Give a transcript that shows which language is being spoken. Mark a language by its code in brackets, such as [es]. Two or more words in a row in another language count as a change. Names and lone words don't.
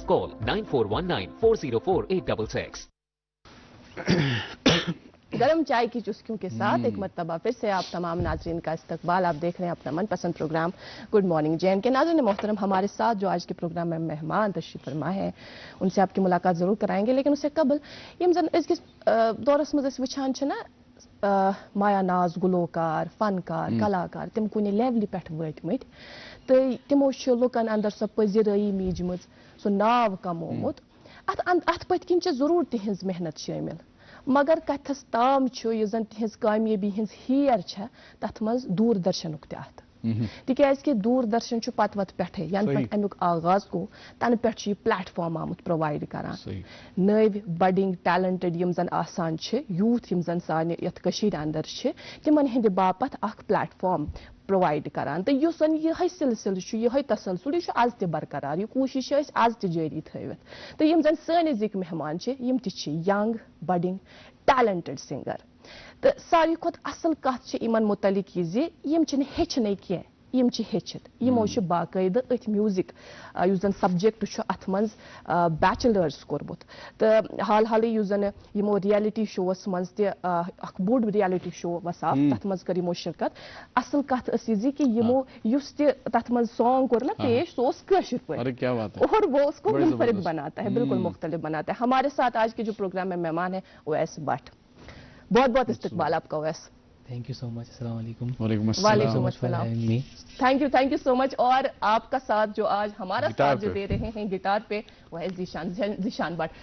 [ur] کال 9419404866. گرم چائے کی چسکیوں کے ساتھ ایک مرتبہ پھر سے آپ تمام ناظرین کا استقبال. آپ دیکھ رہے ہیں اپنا من پسند پروگرام گڈ مارننگ JNK. ناظرین محترم، ہمارے ساتھ جو آج کے پروگرام میں مہمان تشریف فرما ہے ان سے آپ کی ملاقات ضرور کرائیں گے، لیکن اس سے قبل [ks] यम जन दौरस मज वुचान माया नाज गुलोकार फनकार कलाकार तिम कुन लेवल पे वतमत तो तिमो लुकन अंदर सो पजीरई मीजम सो नाव कमोमुत अत पत्किन जरूर तिहंज मेहनत शामिल मगर कथस ताम यह जन तिहंज कामयाबी हंज हीर तथ मज दूरदर्शनुक तथ तिकाज कि दूरदर्शन पत वत पे यन पे अमुक आगाज गो तन पे प्लेटफॉर्म आमुत प्रोवाइड करान नव [en] budding talented [ks] यम जन आसान यूथ यम जन साने यथ कशीर अंदर तिमन हिंद बापत अख प्लेटफॉर्म प्रोवाइड करान तो युस यह सिलसिल यह तसलसल यह आज त बरकरार यह कोशिश आज त जारी थवित तो यम जन सन अजिक मेहमान यम यंग [en] budding talented singer [ks] तो सारी खुद असल कथ इमन मुतलिक यह यम हेचने कह यम हेचित यमो बाकायद अथ म्यूजिक युस जन सब्जेक्ट अथ मज बैचलर्स कोर्मुत तो हाल हाल युस जन यमो [en] reality shows [ks] मज त बोड़ [en] reality show [ks] वसाफ तथ मज कर यमो शिरकत असल कथ यह कि यमो युस तथ मज सॉन्ग कोर ना पेश सो कशिर [ur] کیا بات ہے اور وہ اس کو منفرد بناتا ہے بالکل مختلف بناتا ہے۔ ہمارے ساتھ آج کے جو پروگرام میں مہمان ہے اویس بھٹ، بہت بہت استقبال آپ کا اویس. [en] thank you so much. [ar] السلام عليكم. وعليكم السلام. [en] thank you so much. [ur] اور آپ کا ساتھ جو آج ہمارا ساتھ جو دے رہے ہیں گٹار پہ وہ ہے ذیشان بھٹ.